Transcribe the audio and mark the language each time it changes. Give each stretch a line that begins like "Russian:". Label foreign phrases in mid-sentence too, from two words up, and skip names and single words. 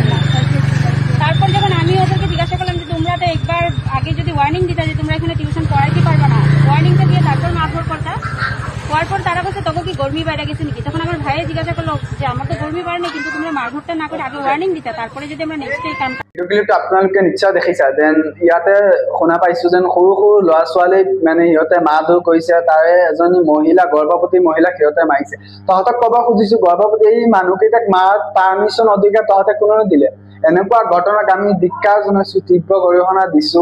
Bangla: তারপর যখন আমি ওদেরকে জিজ্ঞাসা করলাম যে তোমরা তো একবার আগে যদি ওয়ার্নিং দিতা যে তোমরা এখানে টিউশন পড়াইতে পারবে না, ওয়ার্নিংটা দিয়ে তারপর মারধর করতা। হওয়ার পর তারা বলছে তোকে কি গরমি বাইরে গেছে নাকি? তখন আমার ভাইয়ে জিজ্ঞাসা করলো যে আমার তো গরমি বাইরে নেই, কিন্তু তোমরা মারধরটা না করে আগে ওয়ার্নিং দিতা, তারপরে যদি আমরা নেক্সট এই কামটা।
Assamese: ভিডিঅ'টো আপোনালোকে নিশ্চয় দেখিছা। দেন ইয়াতে শুনা পাইছো যেন সৰু সৰু ল'ৰা ছোৱালীক মানে সিহঁতে মাৰধৰ কৰিছে, তাৰে এজনী মহিলা গৰ্ভৱতী মহিলাক সিহঁতে মাৰিছে। তহঁতক ক'ব খুজিছো গৰ্ভৱতী এই মানুহকেইটাক মাৰাৰ পাৰ্মিশ্যন অধিকাৰ তহঁতে কোনেও দিলে? এনেকুৱা ঘটনাক আমি ধিক্কাৰ জনাইছো, তীব্ৰ গৰিহণা দিছো।